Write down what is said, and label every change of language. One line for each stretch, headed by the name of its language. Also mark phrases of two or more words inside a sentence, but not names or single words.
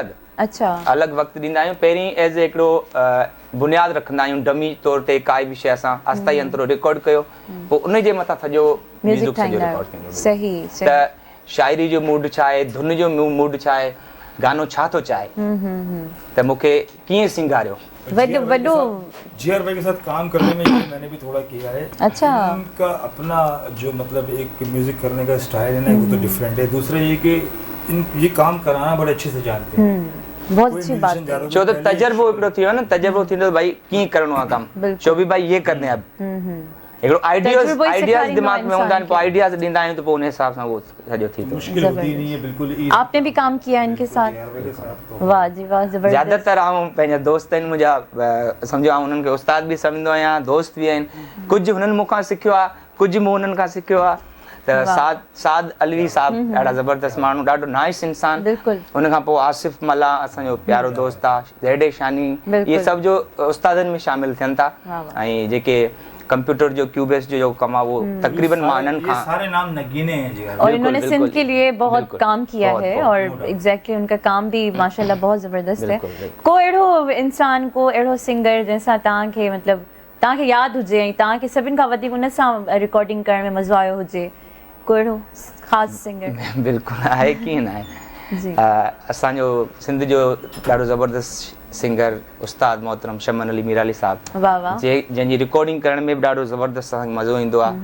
Sindhi: अच्छा, अलॻि वक़्तु ॾींदा आहियूं। पहिरीं एज़ हिकिड़ो बुनियादु रखंदा आहियूं, डमी तौर ते काई बि शइ असां आस्ताई अंतरो रिकॉर्ड कयो, पोइ उनजे मथां सॼो म्यूज़िक सॼो रिकॉर्ड थींदो। सही। त शाइरी जो मूड छा आहे, धुन जो मूड छा आहे, गानो छा थो चाहे, त मूंखे कीअं सिंगारियो। वॾो
Urdu: جی آر بھائی کے ساتھ کام کرنے میں میں نے بھی تھوڑا کیا ہے. اچھا. ان کا اپنا جو مطلب ایک میوزک کرنے کا اسٹائل ہے نا، وہ تو ڈفرنٹ ہے. دوسرا یہ کہ یہ کام کرانا بڑے اچھے سے جانتے ہیں. بہت اچھی بات ہے.
Sindhi: छो त तजर्बो हिकिड़ो थी वियो न, तजर्बो थींदो भाई कीअं करिणो आहे कमु। छो बि भाई
Urdu: یہ کرنے
Sindhi: अब हिकिड़ो आइडियाज़ दिमाग में हूंदा आहिनि, पोइ आइडियाज़ ॾींदा आहियूं त पोइ उन हिसाब सां उहो सॼो थी थो।
Urdu: مشکل ہوتی نہیں ہے بالکل. آپ نے بھی کام کیا ان کے ساتھ? واہ جی واہ، زبردست.
Sindhi: ज़्यादातर आऊं पंहिंजा दोस्त आहिनि मुंहिंजा, सम्झो आऊं उन्हनि खे उस्ताद बि सम्झंदो आहियां, दोस्त बि आहिनि। कुझु हुननि मूंखां सिखियो आहे, कुझु मूं हुननि खां सिखियो आहे। त साद अलवी साहब ॾाढा ज़बरदस्त माण्हू, ॾाढो नाइस इंसान। बिल्कुलु। उन खां पोइ आसिफ मला असांजो प्यारो दोस्त आहे, ज़ैडे शानी, इहे सभु जो उस्तादनि में शामिल थियनि था। ऐं जेके कंप्यूटर जो क्यूबेस जो कम आहे
Urdu: وہ تقریباً
Sindhi: मां इन्हनि खां
Urdu: سارے نام نگینے ہیں جی. اور انہوں نے سندھ کے لیے بہت کام کیا ہے اور ایگزیکٹلی ان کا کام بھی ماشاءاللہ بہت زبردست ہے.
Sindhi: को अहिड़ो इंसान, को अहिड़ो सिंगर जंहिंसां तव्हांखे मतिलबु तव्हांखे यादि हुजे ऐं तव्हांखे सभिनि खां वधीक उन सां रिकॉर्डिंग करण में मज़ो आयो हुजे, को अहिड़ो ख़ासि सिंगर? बिल्कुलु आहे, कीअं न आहे। असांजो सिंध जो ॾाढो ज़बरदस्त सिंगर उस्ताद मोहतरम शमन अली मीराली साहब, जंहिंजी रिकॉर्डिंग करण में बि ॾाढो ज़बरदस्त असांखे मज़ो ईंदो आहे।